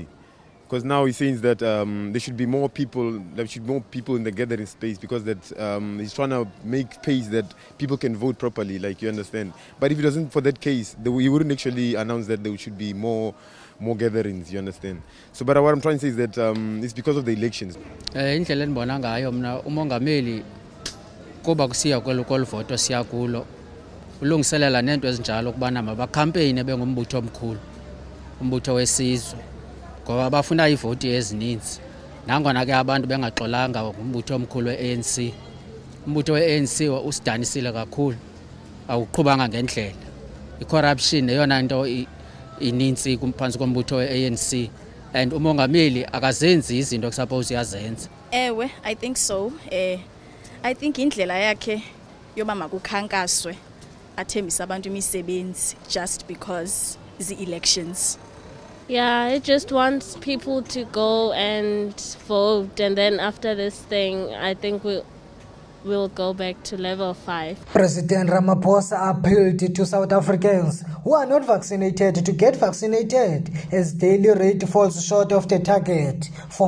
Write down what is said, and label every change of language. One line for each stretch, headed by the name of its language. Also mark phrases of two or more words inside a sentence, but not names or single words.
English: Because now he says that there should be more people in the gathering space, because that he's trying to make space that people can vote properly, like you understand. But if it doesn't for that case, he wouldn't actually announce that there should be more gatherings, you understand. So but what I'm trying to say is that it's because of the elections.
Xhosa: Indlela endibona ngayo mna umongameli kuba kusiya kwelo voto siya kulo ulungiselela nento ezinjalo ukubana mabakhampeyini bengumbutho omkhulu, umbutho wesizwe, ngoba bafuna ivoti ezininzi. Nangona ke abantu bengaxolanga umbutho omkhulu we-ANC. Umbutho we-ANC usidanisile kakhulu, awuqhubanga ngendlela. I-corruption eyona nto ininzi kumphansi kombutho we-ANC, and umongameli akazenzi izinto ekusuppose uyazenza. Ewe,
English: I think so. I think
Xhosa: indlela yakhe yoba makukhankaswe athembisa abantu imisebenzi
English: just because the elections. Yeah, it just wants people to go and vote, and then after this thing, I think we'll go back to level 5. President Ramaphosa appealed to South Africans who are not vaccinated to get vaccinated as daily rate falls short of the target.